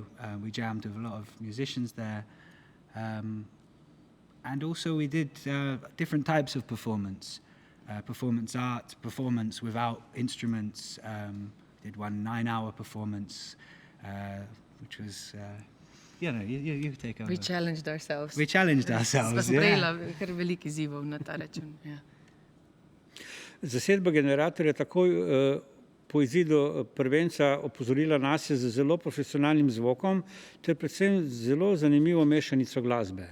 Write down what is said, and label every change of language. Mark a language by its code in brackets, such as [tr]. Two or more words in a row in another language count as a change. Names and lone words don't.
[en] We jammed with a lot of musicians there. And also we did different types of performance art, performance without instruments. Did one 9-hour performance, which was, you take over. We challenged ourselves. [sl] Sva sprejela kar veliko izzivov na ta račun. Ja. Zasedba Generator je takoj po izidu prvenca opozorila nase z zelo profesionalnim zvokom ter predvsem zelo zanimivo mešanico glasbe.